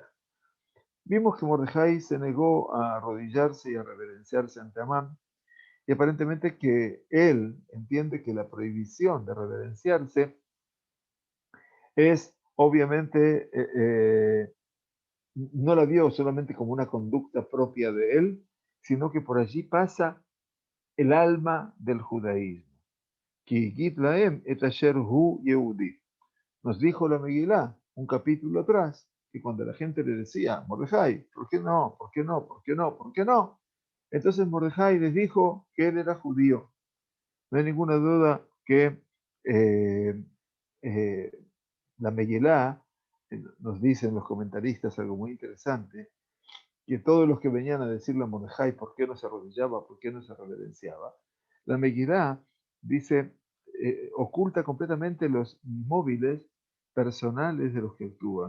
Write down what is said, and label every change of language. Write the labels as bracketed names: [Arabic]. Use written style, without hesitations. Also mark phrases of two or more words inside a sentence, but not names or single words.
[Spanish] Vimos que Mordejai se negó a arrodillarse y a reverenciarse ante Amán, y aparentemente que él entiende que la prohibición de reverenciarse es obviamente, no la vio solamente como una conducta propia de él, sino que por allí pasa el alma del judaísmo. [Hebrew] כי הגיד להם את אשר הוא יהודי. [Spanish] Nos dijo la Megilá, un capítulo atrás, que cuando la gente le decía, Mordejai, ¿por qué no? ¿Por qué no? ¿Por qué no? ¿Por qué no? Entonces Mordejai les dijo que él era judío. No hay ninguna duda que eh, eh, la Megilá, nos dicen los comentaristas algo muy interesante, que todos los que venían a decirle a Mordejai por qué no se arrodillaba, por qué no se reverenciaba, la Megilá dice, oculta completamente los móviles personales de los que actúan.